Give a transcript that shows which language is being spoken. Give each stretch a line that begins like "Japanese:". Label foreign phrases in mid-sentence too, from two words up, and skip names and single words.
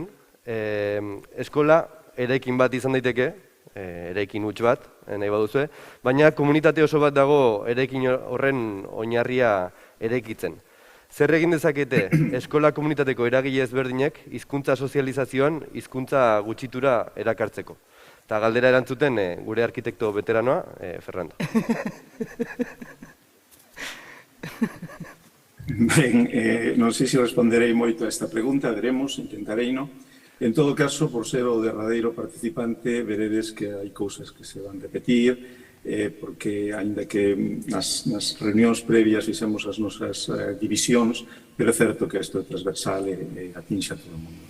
Basque: Eskola eraikin bat izan daiteke, eraikin huts bat, nahi baduzue, baina komunitate oso bat dago eraikin horren oinarria eraikitzen. Zer egin dezakete eskola komunitateko eragile ezberdinek hizkuntza sozializazioan hizkuntza gutxitura erakartzeko? Eta galdera erantzuten gure arkitekto veteranoa, Fernando.
Galician: Ben, non sei se responderei moito a esta pregunta, veremos, intentarei, no? En todo caso, por ser o derradeiro participante, veredes que hai cousas que se van repetir, porque, aínda que nas reunións previas fixemos as nosas divisións, pero é certo que isto é transversal e atinxe a todo o mundo.